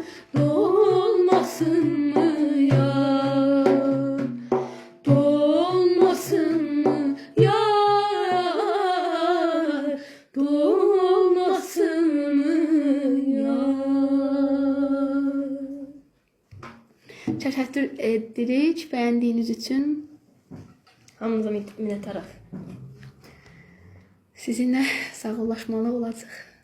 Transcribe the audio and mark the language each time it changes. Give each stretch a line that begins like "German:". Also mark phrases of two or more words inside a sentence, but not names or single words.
Azerbaijani: Dolmasın mı yar? Dolmasın mı yar? Dolmasın mı yar? Təşəkkür edirik bəyəndiyiniz üçün. Hamınıza minnətdarıq. Sizinlə sağollaşmalı olacaq.